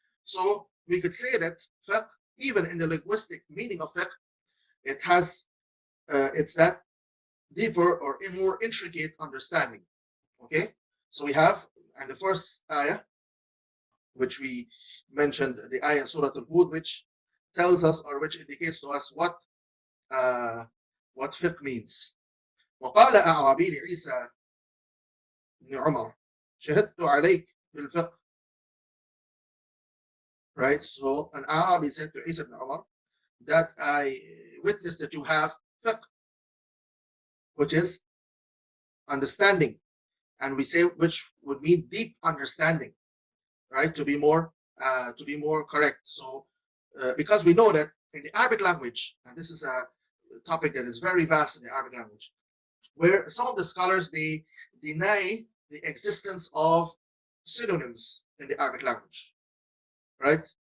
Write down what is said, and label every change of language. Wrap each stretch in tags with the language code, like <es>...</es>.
<en>So we could say that fiqh, even in the linguistic meaning of fiqh, it has it's that deeper or more intricate understanding. Okay, so we have, and the first ayah, which we mentioned, the ayah in Surah Al-Hud, which tells us or which indicates to us what fiqh means.</en> <ar>وقال أعرابي لعيسى بن عمر شهدت عليك بالفقه.</ar> <en>Right, so an Arabi said to Isa ibn Umar that I witnessed that you have fiqh, which is understanding, and we say which would mean deep understanding, right? To be more correct. So because we know that in the Arabic language, and this is a topic that is very vast in the Arabic language, where some of the scholars they deny the existence of synonyms in the Arabic language, right?</en>